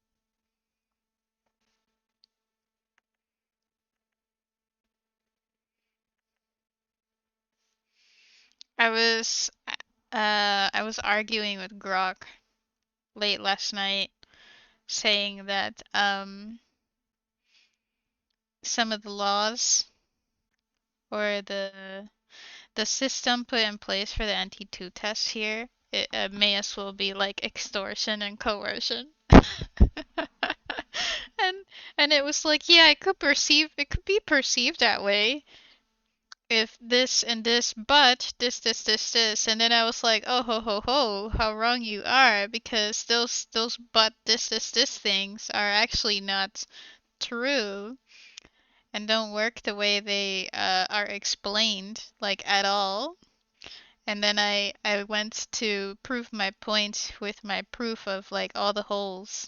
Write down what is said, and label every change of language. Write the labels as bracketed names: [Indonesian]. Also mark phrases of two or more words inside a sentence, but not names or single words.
[English] I was I was arguing with Grok late last night, saying that some of the laws or the system put in place for the NT2 test here, it may as well be like extortion and coercion. and and it was like, yeah, it could be perceived that way if this and this, but this, and then I was like, oh ho ho ho, how wrong you are, because those but this things are actually not true and don't work the way they are explained, like at all. And then I went to prove my point with my proof of like all the holes.